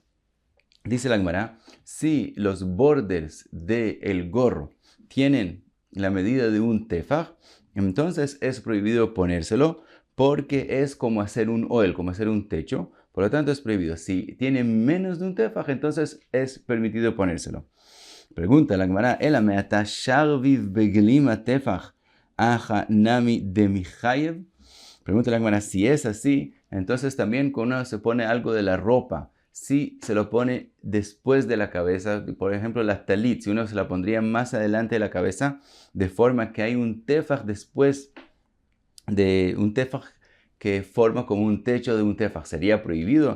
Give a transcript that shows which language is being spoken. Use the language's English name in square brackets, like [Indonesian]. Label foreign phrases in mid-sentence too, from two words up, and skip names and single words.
[Spanish] Dice la Gemara: si los bordes del gorro tienen la medida de un tefaj, entonces es prohibido ponérselo porque es como hacer un oel, como hacer un techo. Por lo tanto es prohibido. Si tiene menos de un tefaj, entonces es permitido ponérselo. [Aramaic] Pregunta la Gemara: אלא מעתה שרביב בגלימא טפח הכי נמי דמיחייב. [Spanish] Pregunta la Gemara: si es así, entonces también cuando uno se pone algo de la ropa, si se lo pone después de la cabeza, por ejemplo la talit, si uno se la pondría más adelante de la cabeza, de forma que hay un tefaj después de un tefaj que forma como un techo de un tefaj, ¿sería prohibido?